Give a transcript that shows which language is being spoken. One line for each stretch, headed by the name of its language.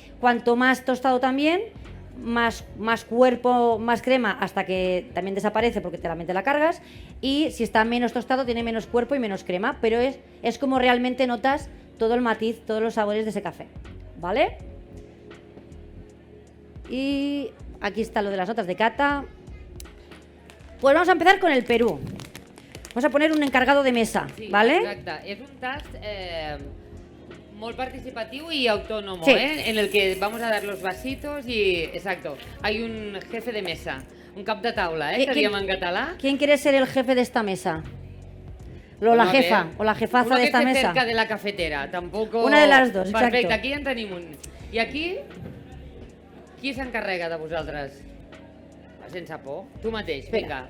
Spanish: Cuanto más tostado también, más cuerpo, más crema, hasta que también desaparece porque te la cargas, y si está menos tostado tiene menos cuerpo y menos crema, pero es como realmente notas todo el matiz, todos los sabores de ese café, ¿vale? Y aquí está lo de las notas de cata. Pues vamos a empezar con el Perú. Vamos a poner un encargado de mesa, sí, ¿vale?
Catalan: Exacte, és un tast molt participatiu
Spanish: y autónomo,
Catalan: sí.
Spanish: En el que vamos a dar los vasitos y, exacto, hay un jefe de mesa,
Catalan: un cap de taula, que diem en català.
Spanish: ¿Quién quiere ser el jefe de esta mesa? O la jefa, o la jefaza de esta mesa. Uno que esté cerca de la cafetera, tampoco... Una de las dos, exacto.
Catalan: Perfecte, aquí ja en tenim un. I aquí, qui s'encarrega de vosaltres? Sense por. Tu mateix, venga.